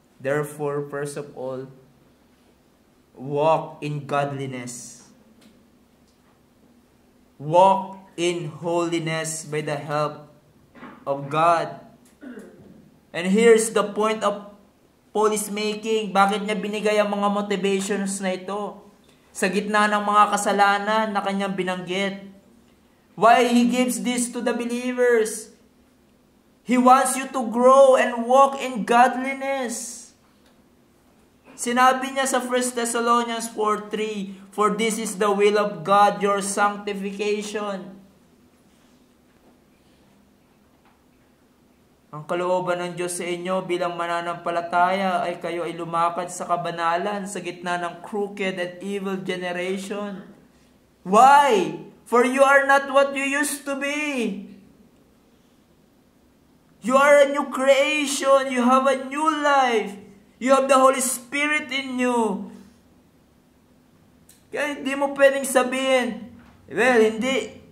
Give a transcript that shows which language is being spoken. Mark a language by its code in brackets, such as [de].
[en] Therefore, first of all, walk in godliness. Walk in holiness by the help of God. And here's the point of Paul is making. [tl] Bakit niya binigay ang mga motivations na ito? Sa gitna ng mga kasalanan na kanyang binanggit. [en] Why he gives this to the believers? He wants you to grow and walk in godliness. [tl] Sinabi niya sa [en] 1 Thessalonians 4:3, "For this is the will of God, your sanctification." [tl] Ang kalooban ng Diyos sa inyo bilang mananampalataya ay kayo ay lumakad sa kabanalan sa gitna ng [en] crooked and evil generation. Why? For you are not what you used to be. You are a new creation. You have a new life. You have the Holy Spirit in you. [tl] Kaya hindi mo pwedeng sabihin, well, hindi.